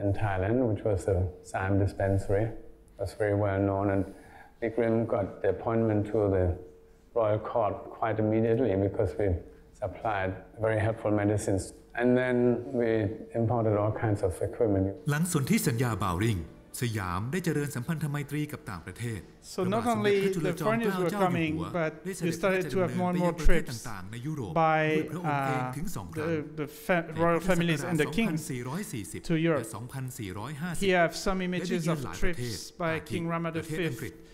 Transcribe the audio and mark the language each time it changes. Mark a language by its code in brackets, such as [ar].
[en] in Thailand, which was a Siam dispensary, was very well known, and Big Green got the appointment to the royal court quite immediately because we supplied very helpful medicines, and then we imported all kinds of equipment. [th] หลังสนธิสัญญาบาวริงสยามได้เจริญสัมพันธไมตรีกับต่างประเทศ [en] So not only the foreigners were coming, but we started to have more and more trips by the royal families and the kings to Europe. Here I have some images of trips by King Rama V.